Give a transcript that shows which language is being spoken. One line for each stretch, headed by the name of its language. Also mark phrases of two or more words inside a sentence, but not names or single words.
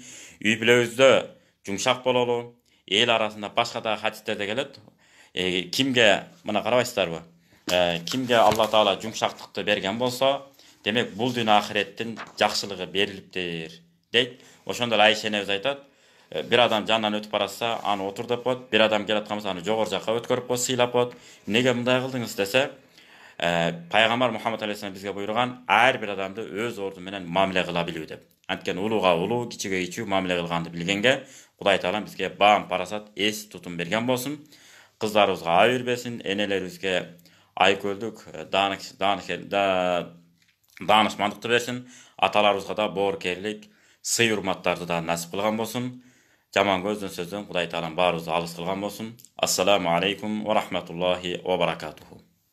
Kyrgyz: Үй бүлөбүздө жумшак бололу. Эл арасында башка да хадистерде келет. Кимге мына карабайсыздарбы? Кимге Алла Таала жумшактыкты берген болсо, демек бул дүйнө ахиреттин жакшылыгы берилиптир дейт. Ошондо Айша энебиз айтат, бир адам жанынан өтүп баратса, аны отур деп коет, бир адам келаткан болсо, аны жогору жакка өткөрүп коет, сыйлап коет. Неге мындай кылдыңыз десе, пайгамбар Мухаммад алейхиссалам бизге буйруган ар бир адамды өз орду менен мамиле кыла билүү деп. Анткени улууга улуу, кичиге кичүү мамиле кылганды билгенге Кудай Таалам бизге баам парасат, эс тутум берген болсун. Кыздарыбызга ай бербесин, энелерибизге айкөлдүк, даанышмандыкты берсин. Аталарыбызга да боорукерлик, сый урматтарды да насип кылган болсун. Жаман көздөн сөздөн Кудай Таалам баарыбызды алыс кылган болсун.
Arabic: السلام عليكم ورحمة الله وبركاته.